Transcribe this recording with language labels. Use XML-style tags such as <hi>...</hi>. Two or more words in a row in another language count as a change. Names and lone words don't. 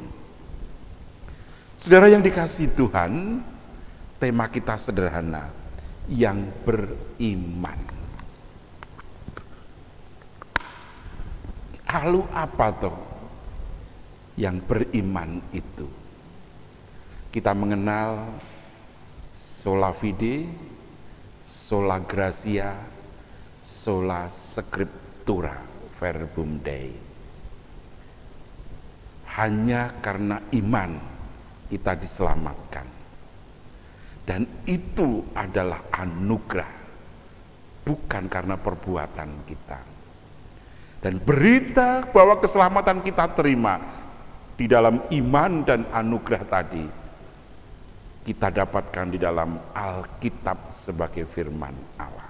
<id>Saudara yang dikasihi Tuhan, tema kita sederhana, yang beriman. Lalu apa toh yang beriman itu? Kita mengenal</id> <la>sola fide, sola gratia, sola scriptura, verbum Dei.</la> <id>hanya karena iman kita diselamatkan. Dan itu adalah anugerah, bukan karena perbuatan kita. Dan berita bahwa keselamatan kita terima di dalam iman dan anugerah tadi, kita dapatkan di dalam Alkitab sebagai firman Allah.</id>